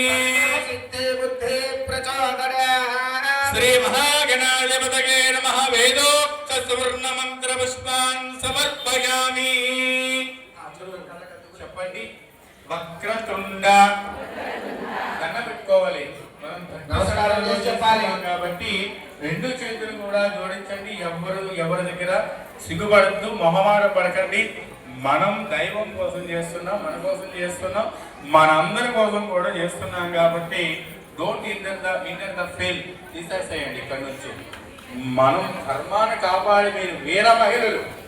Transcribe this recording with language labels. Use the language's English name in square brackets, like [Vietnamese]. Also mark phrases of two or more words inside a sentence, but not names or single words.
[Sanskrit] श्री महागणाधिपतये नमः वेदोक्त सुवर्ण मंत्र पुष्पान् समर्पयामि [Telugu] చెప్పండి వక్రతుండ దండ పెట్టుకోవాలి నమస్కారం చేసి చెప్పాలి కాబట్టి రెండు చేతులు కూడా జోడించండి ఎవరి దగ్గర సిగ్గుపడద్దు మొహమాట పడకండి మనం దైవం కోసం చేస్తున్నాం మన కోసం చేస్తున్నాం మనందరి కోసం కూడా చేస్తున్నాం కాబట్టి డోంట్ ఇంటర్ ద ఫెయిల్ తీసేసేయండి ఇక్కడ నుంచి మనం ధర్మాన్ని కాపాడి మీరు వీర మహిళలు